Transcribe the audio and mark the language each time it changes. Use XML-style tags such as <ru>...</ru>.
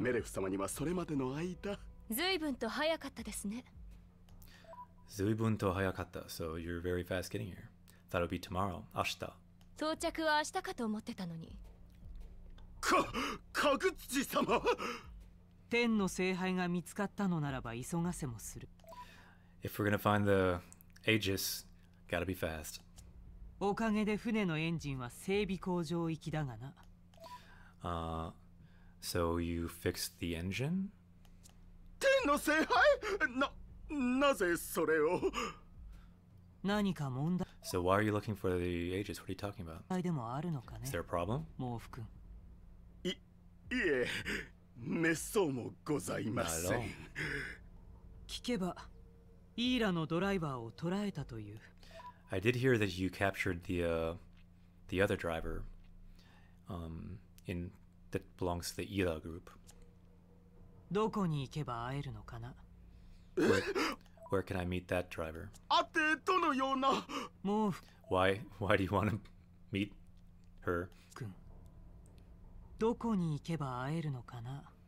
<ja>メレフ様にはそれまでの間。随分と早かったですね。 Zuibun to hayakatta,</ja> <en>so you're very fast getting here. Thought it would be tomorrow, ashita.</en> <ja>到着は明日かと思ってたのに。かぐつち様。天の聖杯が見つかったのならば急がせもする。</ja> <en>If we're gonna find the Aegis, gotta be fast.</en> <ja>おかげで船のエンジンは整備工場行きだがな。</ja> <en>So you fixed the engine?</en> <ja>天の聖杯？なぜそれを？何か問題</ja> <en>So why are you looking for the Aegis? What are you talking about?</en> <ja>でもあるのかね。</ja> <en>Is there a problem?</en> <ja>毛布君。いえ、めっそうもございません。聞けば、イーラのドライバーを捕らえたという。</ja> <en>I did hear that you captured the other driver, that belongs to the Ira group.</en> <ja>どこに行けば会えるのかな。</ja> <en>Where can I meet that driver?</en> <ja>あてどのような。毛布</ja> <en>Why do you want to meet her?</en> <ja>君。どこに行けば会えるのかな。</ja>